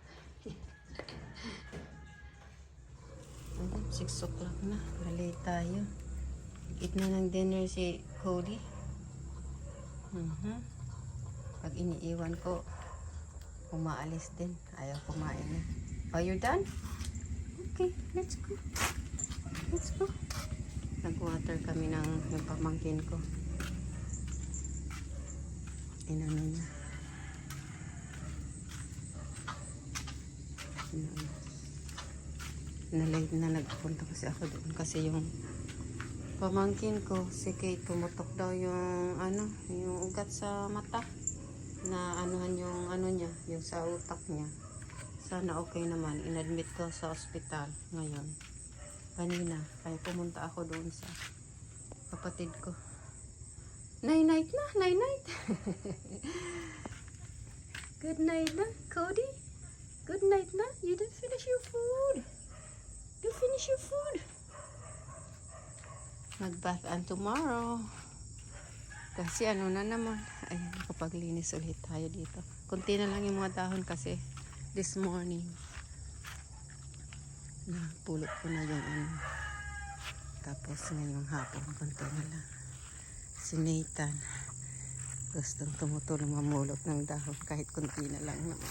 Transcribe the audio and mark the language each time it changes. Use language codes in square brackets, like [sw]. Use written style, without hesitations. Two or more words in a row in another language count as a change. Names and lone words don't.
[tl] Ayan, 6 o'clock na. Malay tayo. Eat na ng dinner si Cody. Pag iniiwan ko, umaalis din. Ayaw kumain na. [en] Oh, you're done? Okay, let's go. Let's go. [tl] Nag-water kami ng yung pamangkin ko. Inano niya. Na-late na nagpunta kasi ako doon. Kasi yung pamangkin ko, si Kate, pumutok daw yung ano, yung ugat sa mata. Na anuhan yung ano niya, yung sa utak niya. Sana okay naman. Inadmit ko sa ospital ngayon. Kanina. Kaya pumunta ako doon sa kapatid ko. [en] Night-night na. Night-night. Good night na, Cody. Good night na. You didn't finish your food. You finish your food. Mag-bath and tomorrow. [tl] Kasi ano na naman. Ay, nakapaglinis ulit tayo dito. Kunti na lang yung mga dahon kasi [en] this morning [tl] napulot ko na yung ano. Tapos ngayong hapon kunti na lang. Si Nathan gustong tumutulong mamulot ng dahon kahit kunti na lang naman.